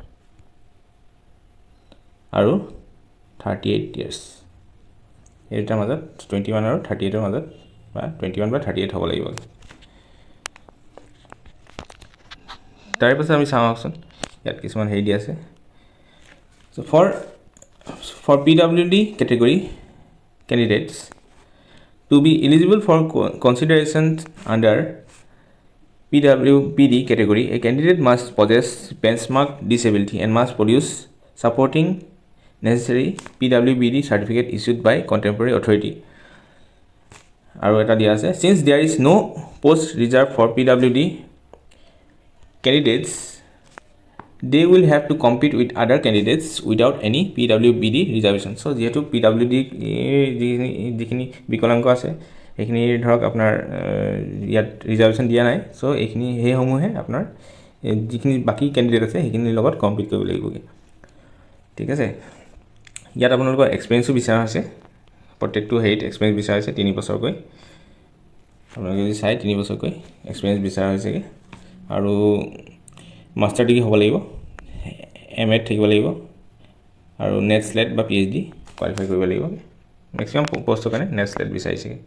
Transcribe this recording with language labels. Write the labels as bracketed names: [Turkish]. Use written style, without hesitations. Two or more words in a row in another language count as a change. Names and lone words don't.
[Assamese] আৰু 38 years এটাৰ মাজত 21 আৰু 38 ৰ মাজত বা 21 বা 38 হ'ব লাগিব তাৰ পিছত আমি চাওঁচোন ইয়াত কিছুমান হেৰি দি আছে [English] so for PWD category candidates to be eligible for consideration under PWBD category a candidate must possess benchmark disability and must produce supporting necessary PWBD certificate issued by contemporary authority [Assamese] আৰু এটা দিয়া আছে [English] since there is no post reserved for PWD candidates they will have to compete with other candidates without any PWBD reservation so [Assamese] যেহেতু PWD যিখিনি বিকলাঙ্গ আছে এইখিনি ধৰক আপোনাৰ ইয়াত ৰিজাৰ্ভেশন দিয়া নাই সো এইখিনি হে সমূহে আপোনাৰ যিখিনি বাকি ক্যান্ডিডেট আছে সেইখিনিৰ লগত কম্পিট কৰিব লাগিব ঠিক আছে ইয়াত আপোনালোকৰ এক্সপেৰিয়েন্সও বিচাৰা আছে প্ৰত্যেকটো হেইট এক্সপেৰিয়েন্স বিচাৰা আছে 3 বছৰকৈ আপোনালোকে যদি চাই 3 বছৰকৈ এক্সপেৰিয়েন্স বিচাৰা হৈছে আৰু মাস্টাৰ ডিগ্ৰী হ'ব লাগিব এমএ থাকিব লাগিব আৰু নেট স্লেট বা পিএইচডি কোৱালিফাই কৰিব লাগিব ম্যাক্সিমাম পোষ্টৰ কাৰণে নেট স্লেট বিচাৰিছে